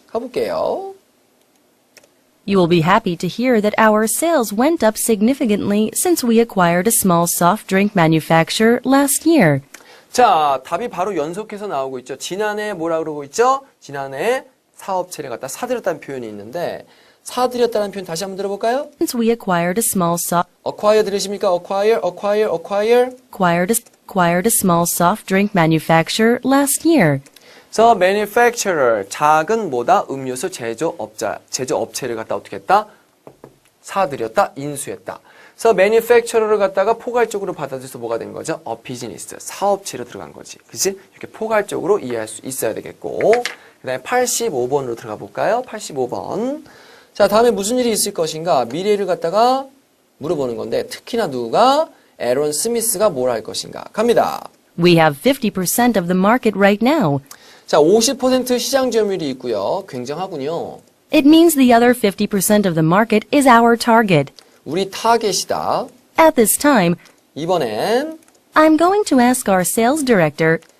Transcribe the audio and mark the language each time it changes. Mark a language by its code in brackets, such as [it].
[ko] 가볼게요. [en] You will be happy to hear that our sales went up significantly since we acquired a small soft drink manufacturer last year. [ko] 자, 답이 바로 연속해서 나오고 있죠. 지난해 뭐라 그러고 있죠? 지난해 사업체를 갖다 사들였다는 표현이 있는데 사들였다는 표현 다시 한번 들어볼까요? [en] Since we acquired a small [ko] acquire 들으십니까? [en] acquire. acquired a small soft drink manufacturer last year. [ko] 그래서 manufacturer, 작은 뭐다? 음료수 제조업체를 갖다 어떻게 했다? 사들였다, 인수했다. 그래서 manufacturer를 갖다가 포괄적으로 받아들여서 뭐가 된 거죠? a business, 사업체로 들어간 거지. 그치? 이렇게 포괄적으로 이해할 수 있어야 되겠고. 그 다음에 85번으로 들어가 볼까요? 85번. 자, 다음에 무슨 일이 있을 것인가? 미래를 갖다가 물어보는 건데, 특히나 누가? 에런 스미스가 뭘 할 것인가? 갑니다. [en] We have 50% of the market right now. [ko] 자, 50% 시장 점유율이 있고요. 굉장하군요. [en] It means the other 50% of the market is our target. [ko] 우리 타겟이다. [en] At this time, [ko] 이번엔 [en] I'm going to ask our sales director,